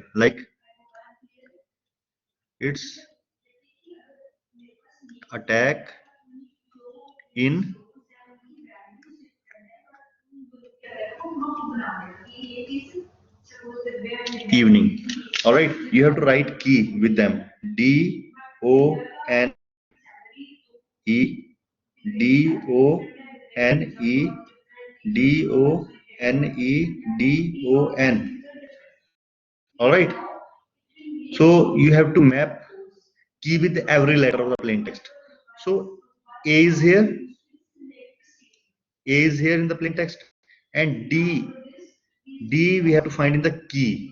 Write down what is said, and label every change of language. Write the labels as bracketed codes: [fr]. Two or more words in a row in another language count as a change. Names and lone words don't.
[en] Like it's attack in evening. All right, you have to write key with them. D O N E, D O N E, D O N E, D O N. All right, so you have to map key with every letter of the plain text. So A is here, in the plain text, and D we have to find in the key.